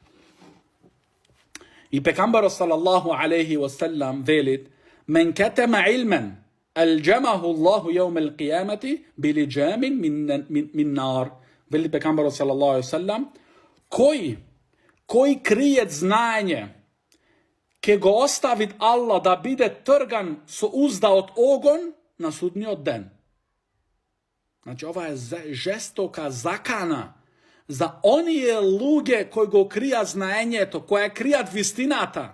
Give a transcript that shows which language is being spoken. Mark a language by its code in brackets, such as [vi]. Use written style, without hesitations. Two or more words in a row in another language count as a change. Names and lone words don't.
[mk] И пекамберот [ar] صلى الله عليه وسلم [mk] велит: [ar] من كتم علما ألجمه الله يوم القيامة بلجام من نار. [mk] Вели пекамберот [ar] صلى الله عليه وسلم: [mk] кој криет знаење, ке го оставит Аллах да биде трган со узда од огон на судниот ден. Значи, ова е жестока закана за оние луѓе кои го кријат знаењето, кои кријат вистината.